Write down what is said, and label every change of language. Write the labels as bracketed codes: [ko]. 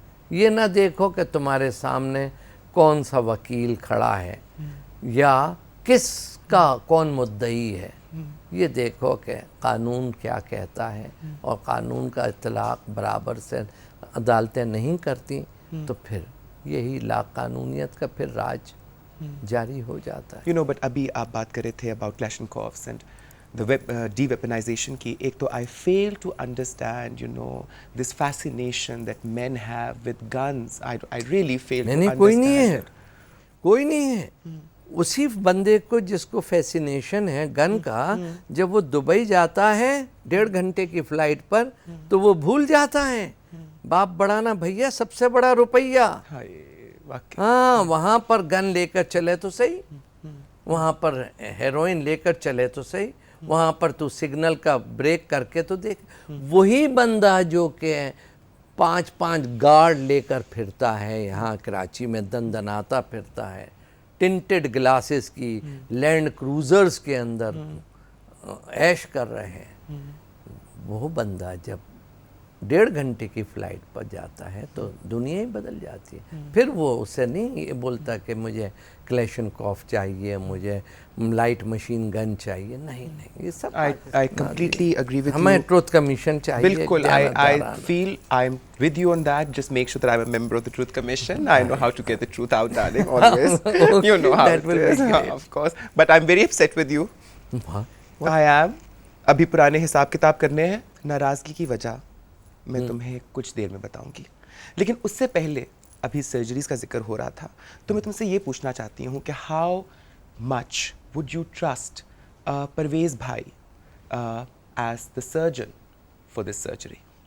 [ur] یہ نہ دیکھو کہ تمہارے سامنے کون سا وکیل کھڑا ہے یا کس کا کون مدعی ہے, یہ دیکھو کہ قانون کیا کہتا ہے. اور قانون کا اطلاق برابر سے عدالتیں نہیں کرتی تو پھر یہی لا قانونیت کا پھر راج جاری ہو جاتا ہے. [en] You know, but [ur] ابھی آپ بات کر رہے تھے [en] about Kalashnikovs and the de-weaponization کی. [ur] ایک تو [en] I fail to understand, you know, this fascination that men have with guns. I really fail to understand. [ur] کوئی نہیں ہے, کوئی نہیں ہے. اسی بندے کو جس کو فیسینیشن ہے گن کا, جب وہ دبئی جاتا ہے 1.5 گھنٹے کی فلائٹ پر تو وہ بھول جاتا ہے باپ بڑانا بھیا سب سے بڑا روپیہ. ہاں, وہاں پر گن لے کر چلے تو صحیح, وہاں پر ہیروئن لے کر چلے تو صحیح, وہاں پر تو سگنل کا بریک کر کے تو دیکھ. وہی بندہ جو کہ 5 گارڈ لے کر پھرتا ہے یہاں کراچی میں, دندناتا پھرتا ہے, ٹنٹڈ گلاسز کی لینڈ کروزرز کے اندر عیش کر رہے ہیں, وہ بندہ جب 1.5 گھنٹے کی فلائٹ پر جاتا ہے تو دنیا ہی بدل جاتی ہے. پھر وہ اسے نہیں یہ بولتا کہ مجھے کلیشنکوف چاہیے, مجھے لائٹ مشین گن چاہیے. نہیں, یہ سب [en] I completely agree with you. [ur] ہمیں ٹروتھ کمیشن چاہیے. [en] بالکل, I feel I'm with you on that. Just make sure that I'm a member of the Truth Commission. I know how to get the truth out, darling, always. You know how it is, of course. But I'm very upset with you. I am. [ur] ابھی پرانے حساب کتاب کرنے ہیں. ناراضگی کی وجہ میں تمہیں کچھ دیر میں بتاؤں گی, لیکن اس سے پہلے ابھی سرجریز کا ذکر ہو رہا تھا تو میں تم سے یہ پوچھنا چاہتی ہوں کہ [en] How much would you trust Parvez بھائی as the surgeon for this surgery.